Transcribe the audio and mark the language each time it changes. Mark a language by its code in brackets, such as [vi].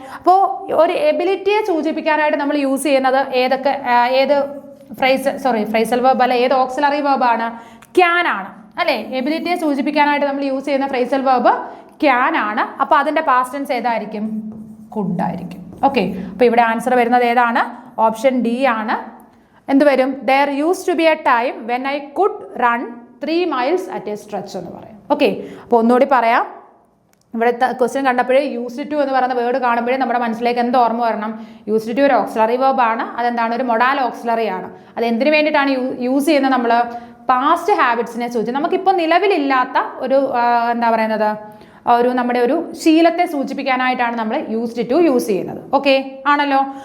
[ml] അപ്പോൾ ഒരു എബിലിറ്റിയെ സൂചിപ്പിക്കാനായിട്ട് നമ്മൾ യൂസ് ചെയ്യുന്നത് ഏത് ഫ്രൈസൽ വേർബ് അല്ല, ഏത് ഓക്സിലറി വേർബാണ്? ക്യാൻ ആണ് അല്ലേ? എബിലിറ്റിയെ സൂചിപ്പിക്കാനായിട്ട് നമ്മൾ യൂസ് ചെയ്യുന്ന ഫ്രൈസൽ വേർബ് ക്യാൻ ആണ്. അപ്പോൾ അതിൻ്റെ പാസ്റ്റ് ടെൻസ് ഏതായിരിക്കും? കുഡ് ആയിരിക്കും. ഓക്കെ, അപ്പോൾ ഇവിടെ ആൻസർ വരുന്നത് ഏതാണ്? ഓപ്ഷൻ ഡി ആണ്. എന്ത് വരും? [en] There used to be a time when I could run 3 miles at a stretch [ml] എന്ന് പറയാം. ഓക്കെ, അപ്പോൾ ഒന്നുകൂടി പറയാം. ഇവിടെ ക്വസ്റ്റ്യൻ കണ്ടപ്പോഴേ യൂസ്ഡ് ടു എന്ന് പറയുന്ന വേർഡ് കാണുമ്പോഴേ നമ്മുടെ മനസ്സിലേക്ക് എന്ത് ഓർമ്മ വരണം? യൂസ്ഡ് ടു ഒരു ഓക്സിലറി വേർബ് ആണ്. അതെന്താണ്? ഒരു മൊഡാൽ ഓക്സിലറി ആണ്. അത് എന്തിനു വേണ്ടിയിട്ടാണ് യൂസ് ചെയ്യുന്നത്? നമ്മൾ പാസ്റ്റ് ഹാബിറ്റ്സിനെ സൂചിച്ച് നമുക്കിപ്പോൾ നിലവിലില്ലാത്ത ഒരു എന്താ പറയുന്നത്, നമ്മുടെ ഒരു ശീലത്തെ സൂചിപ്പിക്കാനായിട്ടാണ് നമ്മൾ യൂസ്ഡ് ടു യൂസ് ചെയ്യുന്നത്. ഓക്കെ ആണല്ലോ.